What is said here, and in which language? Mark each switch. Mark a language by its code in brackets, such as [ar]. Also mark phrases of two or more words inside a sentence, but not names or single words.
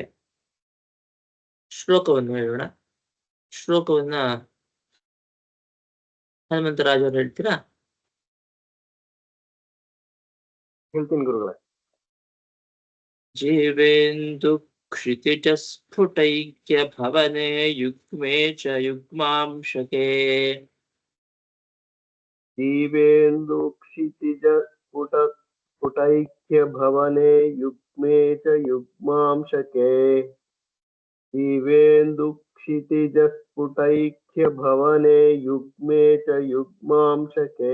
[kn] ಶ್ಲೋಕವನ್ನು ಹೇಳೋಣ. ಶ್ಲೋಕವನ್ನ ಹನುಮಂತರಾಜ್ ಅವರು ಹೇಳ್ತೀರಾ? ಹೇಳ್ತೀನಿ ಗುರುಗಳೇ. [sa] ಜೀವೇಂದು ಕ್ಷಿತಿಜ ಸ್ಫುಟೈಕ್ಯ ಭವನೆ ಯುಗ್ಮೇ ಚ ಯುಗ್ಮಾಂಶಕೆ. ಜೀವೇಂದು ಕ್ಷಿತಿಜ ಸ್ಫುಟೈಕ್ಯ ಭವನೆ ಯುಗ್ಮೇ ಚ ಯುಗ್ಮಾಂಶಕೆ. ಜೀವೇಂದು ಕ್ಷಿತಿಜ ಸ್ಫುಟೈಕ್ಯ ಭವನೆ ಯುಗ್ಮೇ ಚ ಯುಗ್ಮಾಂಶಕೆ.